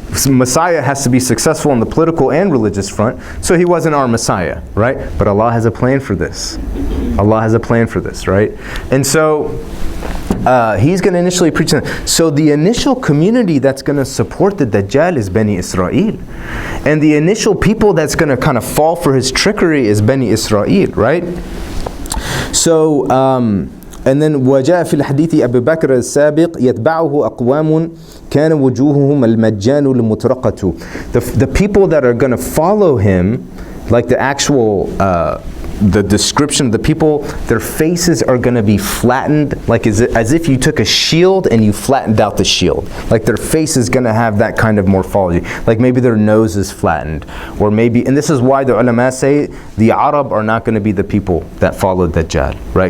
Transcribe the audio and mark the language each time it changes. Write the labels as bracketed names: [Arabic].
[English] Messiah has to be successful on the political and religious front, so he wasn't our Messiah, right? But Allah has a plan for this. Allah has a plan for this, right? And so he's going to initially preach. So the initial community that's going to support the Dajjal is Bani Israel. And the initial people that's going to kind of fall for his trickery is Bani Israel, right? So, and then [Arabic] وجاء في الحديث أبي بكر السابق يتبعه أقوام كان وجوههم المجان المطرقة. [English] The people that are going to follow him, like the actual the description of the people, their faces are going to be flattened, like as if you took a shield and you flattened out the shield. Like their face is going to have that kind of morphology. Like maybe their nose is flattened, or maybe, and this is why the ulama say the Arab are not going to be the people that follow Dajjal, right?